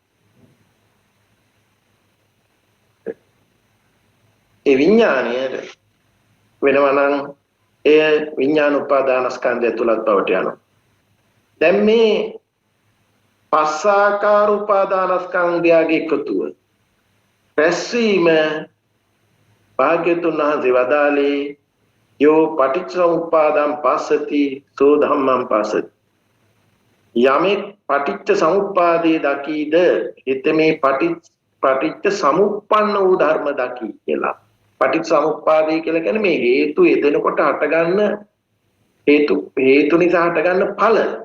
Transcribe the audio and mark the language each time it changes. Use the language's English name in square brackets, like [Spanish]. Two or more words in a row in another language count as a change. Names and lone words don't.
[Sinhala] ඒ විඥානය වෙනවා නම් ඒ විඥාන උපාදානස්කන්ධය තුලත් බවට යනවා. දැන් මේ පස්සාකාර උපාදානස්කන්ධයගේ එකතුව රැස්වීම භාග්‍යතුන් වහන්සේ වදාළේ [Pali] යෝ පටිච්චසමුප්පාදං පස්සති සෝ ධම්මං පස්සති. [Sinhala] යමෙක් පටිච්ච සමුප්පාදේ දකීද හිත මේ පටිච්ච සමුප්පන්න වූ ධර්ම දකී කියලා. පටිච්ච සමුප්පාදේ කියලා කියන්නේ මේ හේතු යෙදෙනකොට හටගන්න හේතු නිසා හටගන්න ඵල.